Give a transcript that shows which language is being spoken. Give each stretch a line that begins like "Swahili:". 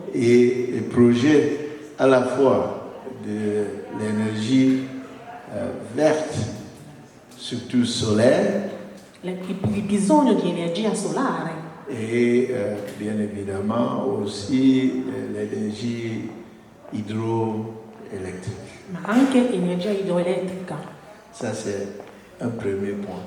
French: et le projet à la fois de l'énergie verte, surtout solaire,
Italian: il bisogno di energia solare
French: et bien évidemment aussi l'énergie hydroélectrique.
Italian: ma anche energia idroelettrica.
French: Ça c'est un premier point.